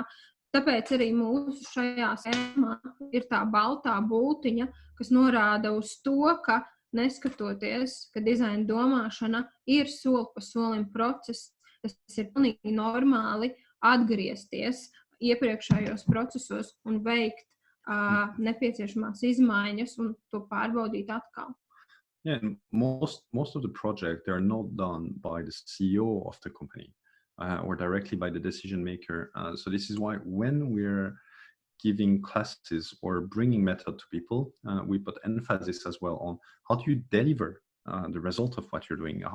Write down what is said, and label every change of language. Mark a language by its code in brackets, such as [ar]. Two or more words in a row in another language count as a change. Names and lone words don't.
[lv] Tāpēc arī mūsu šajā schēmā ir tā baltā bultiņa, kas norāda uz to, ka neskatoties, ka dizaina domāšana ir soli pa solim process, tas ir pilnīgi normāli atgriezties iepriekšējos procesos un veikt nepieciešamās izmaiņas un to pārbaudīt atkal. [en] Yeah, most of the projects, they are not done by the CEO of the company or directly by the decision maker. So this is why when we're giving classes or bringing method to people, we put emphasis as well on how do you deliver the result of what you're doing?